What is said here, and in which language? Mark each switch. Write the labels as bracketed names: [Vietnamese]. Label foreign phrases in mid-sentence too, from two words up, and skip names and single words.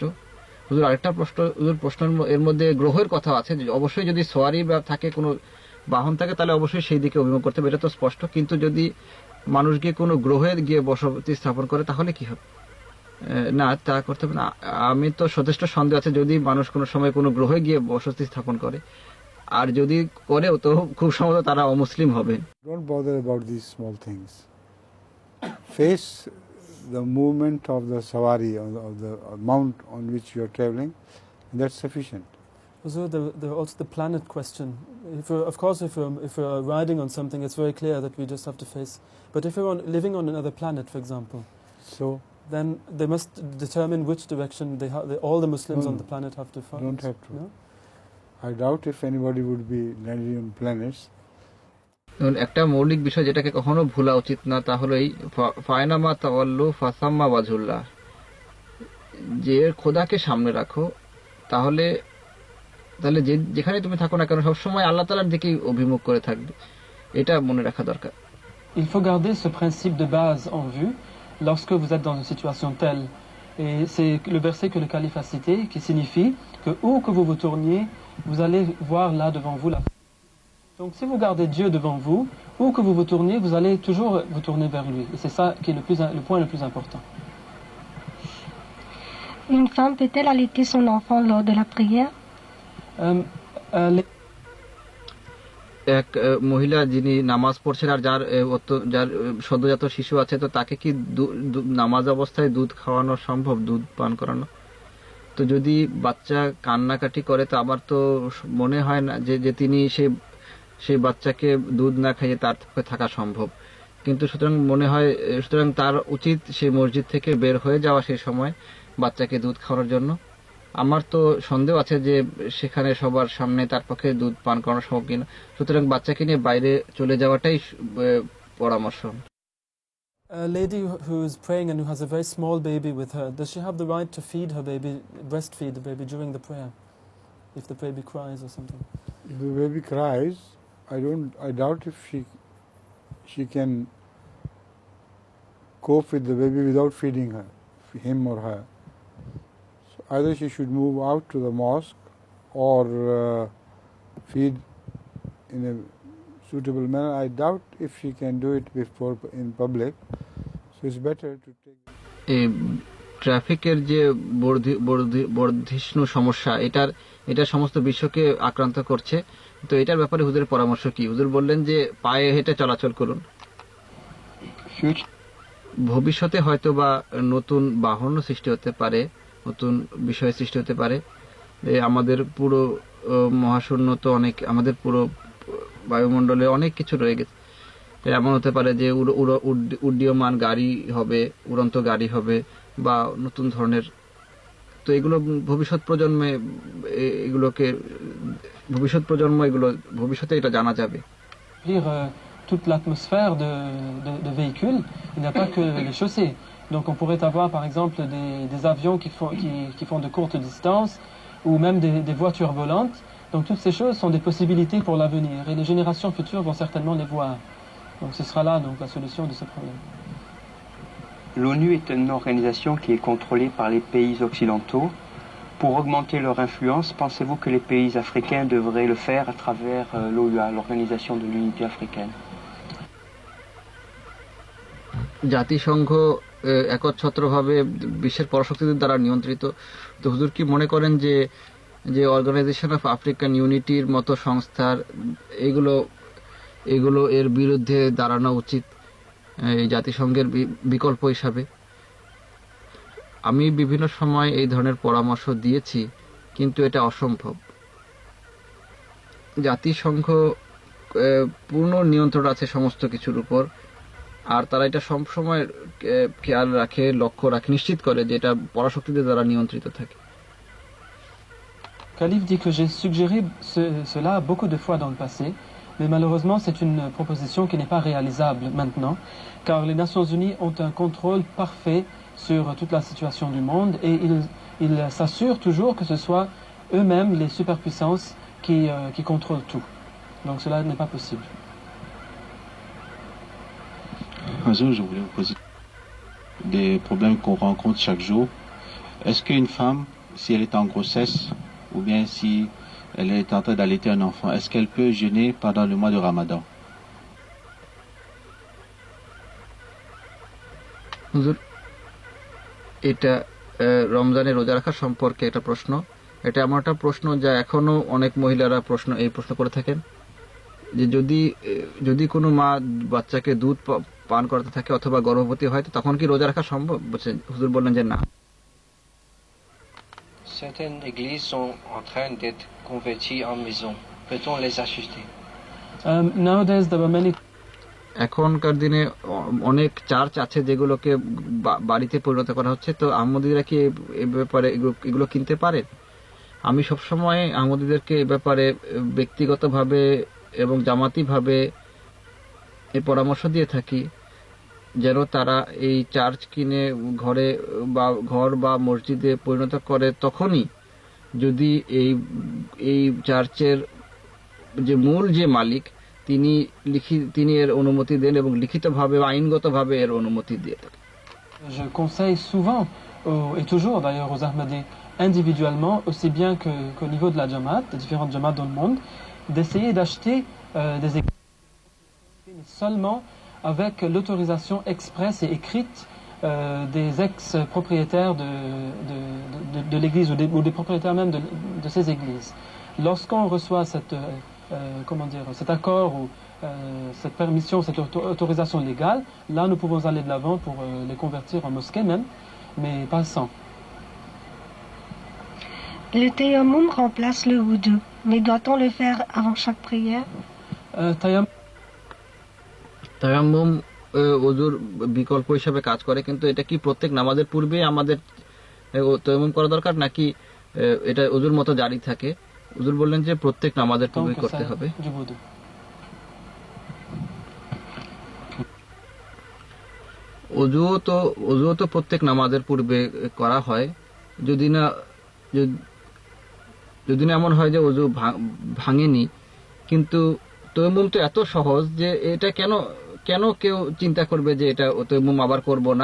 [Bangla] হুজুর আরেকটা প্রশ্ন এর মধ্যে গ্রহের কথা আছে, অবশ্যই যদি সওয়ারি বা থাকে, কোনো বাহন থাকে, তাহলে অবশ্যই সেই দিকে অভিমুখ করতে হবে, এটা তো স্পষ্ট। কিন্তু যদি মানুষ গিয়ে কোনো গ্রহে গিয়ে বসতি স্থাপন করে, তাহলে কি হবে? না, তা করতে হবে না। আমি তো যথেষ্ট সন্দেহ আছে যদি মানুষ কোনো সময় কোনো গ্রহে গিয়ে বসতি স্থাপন করে, আর যদি করেও তো খুব সম্ভবত তারা অমুসলিম হবে। [English] Don't bother about these small things. Face the movement of the sawari, of the mount on which you are traveling, and that's sufficient. Also, there also the planet question. Of course, if we're riding on something, it's very clear that we just have to face. But if we're living on another planet, for example, then they must determine which direction all the Muslims on the planet have to follow. Don't have to. No? I doubt if anybody would be landing on planets. [Bangla] একটা মৌলিক বিষয় যেটাকে কখনো ভুলা উচিত না, তা হলো এই [Arabic] فأينما تولوا فثم وجه الله, [Bangla] যে খোদাকে সামনে রাখো, তাহলে তাহলে যেখানে তুমি থাকো না কেন সবসময় আল্লাহ তাআলার দিকেই অভিমুখ করে থাকবে, এটা মনে রাখা দরকার। [French] Il faut garder ce principe de base en vue lorsque vous êtes dans une situation telle. Et c'est le verset que le calife a cité qui signifie que où que vous vous tourniez, vous allez voir là devant vous la. Donc si vous gardez Dieu devant vous, où que vous vous tourniez, vous allez toujours vous tourner vers lui. Et c'est ça qui est le point le plus important. Une femme peut-elle allaiter son enfant lors de la prière? [Bangla] এক মহিলা যিনি নামাজ পড়ছেন আর যার সদ্যজাত শিশু আছে, তো তাকে কি নামাজ অবস্থায় দুধ খাওয়ানো সম্ভব, দুধ পান করানো? তো যদি বাচ্চা কান্নাকাটি করে তো আমার তো মনে হয় না যে তিনি সেই বাচ্চাকে দুধ না খাইয়ে তার থাকা সম্ভব। কিন্তু সুতরাং তার উচিত সেই মসজিদ থেকে বের হয়ে যাওয়া সেই সময় বাচ্চাকে দুধ খাওয়ানোর জন্য। আমার তো সন্দেহ আছে যে সেখানে সবার সামনে তার পক্ষে দুধ পান করানো সম্ভব কিনা, সুতরাং বাচ্চাকে নিয়ে বাইরে চলে যাওয়াটাই পরামর্শ। [English] A lady who is praying and who has a very small baby with her, does she have the right to feed her baby, breastfeed the baby during the prayer, if the baby cries or something? If the baby cries, I doubt if she can cope with the baby without feeding him or her. So either she should move out to the mosque or feed in a suitable manner. I doubt if she can do it before in public. So it's better to take. [Bangla] ট্রাফিকের যে বর্ধিষ্ণু সমস্যা, এটা সমস্ত বিশ্বকে আক্রান্ত করছে। তো এটার ব্যাপারে হুজুরের পরামর্শ কি? হুজুর বললেন যে পায়ে হেঁটে চলাচল করুন। ভবিষ্যতে হয়তো বা নতুন বাহন সৃষ্টি হতে পারে, নতুন বিষয় সৃষ্টি হতে পারে। আমাদের পুরো মহাশূন্য তো অনেক, আমাদের পুরো বায়ুমণ্ডলে অনেক কিছু রয়ে গেছে। এমন হতে পারে যে উড্ডীয়মান গাড়ি হবে, উড়ন্ত গাড়ি হবে বা নতুন ধরনের। তো এগুলো ভবিষ্যৎ প্রজন্ম এগুলো ভবিষ্যতে এটা জানা যাবে। [French] Toute l'atmosphère de véhicules, il n'y a pas que les chaussées. Donc on pourrait avoir par exemple des avions qui font de courtes distances ou même des voitures volantes. Donc toutes ces choses sont des possibilités pour l'avenir et les générations futures vont certainement les voir. Donc ce sera là donc la solution de ce problème. L'ONU est une organisation qui est contrôlée par les pays occidentaux. Pour augmenter leur influence, pensez-vous que les pays africains devraient le faire à travers l'OUA, l'Organisation de l'Unité africaine? [Bangla] জাতিসংঘ একচ্ছত্রভাবে বিশ্বের পরাশক্তিদের দ্বারা নিয়ন্ত্রিত। তো হুজুর কি মনে করেন যে অর্গানাইজেশন অফ আফ্রিকান ইউনিটির মতো সংস্থার এগুলো এর বিরুদ্ধে দাঁড়ানো উচিত এই জাতিসংঘের বিকল্প হিসাবে? আমি বিভিন্ন সময় এই ধরনের পরামর্শ দিয়েছি, কিন্তু এটা অসম্ভব। জাতিসংঘ পূর্ণ নিয়ন্ত্রণ আছে সমস্ত কিছুর উপর, আর তারা এটা সবসময় খেয়াল রাখে, লক্ষ্য রাখে, নিশ্চিত করে যে এটা পরাশক্তিদের দ্বারা নিয়ন্ত্রিত থাকে। [French] Khalif dit que j'ai suggéré cela beaucoup de fois dans le passé, mais malheureusement c'est une proposition qui n'est pas réalisable maintenant, car les Nations Unies ont un contrôle parfait sur toute la situation du monde et ils s'assurent toujours que ce soit eux-mêmes les superpuissances qui contrôlent tout. Donc cela n'est pas possible. Je voulais vous poser des problèmes qu'on rencontre chaque jour. Est-ce qu'une femme, si elle est en grossesse ou bien si elle est en train d'allaiter un enfant, est-ce qu'elle peut jeûner pendant le mois de Ramadan? [Bangla] এটা রমজানের রোজা রাখা সম্পর্কে একটা প্রশ্ন। এটা এমন একটা প্রশ্ন যা এখনো অনেক মহিলারা এই প্রশ্ন করে থাকেন, যে যদি কোনো মা বাচ্চাকে দুধ পান করাতে থাকে অথবা গর্ভবতী হয়, তো তখন কি রোজা রাখা সম্ভব? হুজুর বললেন যে না। [French] Certaines églises sont en train d'être converties en maison. Peut-on les assister? [English] Nowadays there are many. [Bangla] এখনকার দিনে অনেক চার্চ আছে যেগুলোকে বাড়িতে পরিণত করা হচ্ছে। তো আহমদীরা কি এ ব্যাপারে এগুলো কিনতে পারে? আমি সবসময় আহমদীদেরকে এ ব্যাপারে ব্যক্তিগতভাবে এবং জামাতিভাবে এই পরামর্শ দিয়ে থাকি, যেন তারা এই চার্চ কিনে ঘর বা মসজিদে পরিণত করে তখনই যদি এই চার্চের যে মূল যে মালিক তিনি এর অনুমতি দেন এবং লিখিতভাবে আইনগতভাবে এর অনুমতি দিয়ে থাকেন। [French] Je conseille souvent, et toujours d'ailleurs aux Ahmadis individuellement, aussi bien qu'au niveau de la Jamaat, des différentes Jamaat dans le monde, d'essayer d'acheter des églises seulement avec l'autorisation expresse et écrite des ex-propriétaires de l'église ou des propriétaires même de ces églises. Lorsqu'on reçoit cet accord ou cette permission, cette autorisation légale, là nous pouvons aller de l'avant pour les convertir en mosquée même, mais pas sans. Le tayammum remplace le wudu, mais doit-on le faire avant chaque prière? [Bangla] তায়াম্মুম ওযুর বিকল্প হিসেবে কাজ করে, কিন্তু এটা কি প্রত্যেক নামাজের পূর্বে আমাদের তায়াম্মুম করা দরকার নাকি এটা ওযুর মতো জারি থাকে? হুজুর বললেন যে প্রত্যেক নামাজের পূর্বে করতে হবে। ওযু তো প্রত্যেক নামাজের পূর্বে করা হয়, যদি না এমন হয় যে ওযু ভাঙেনি, কিন্তু তায়াম্মুম তো এত সহজ যে এটা কেন কেউ চিন্তা করবে যে এটা তায়াম্মুম আবার করব না?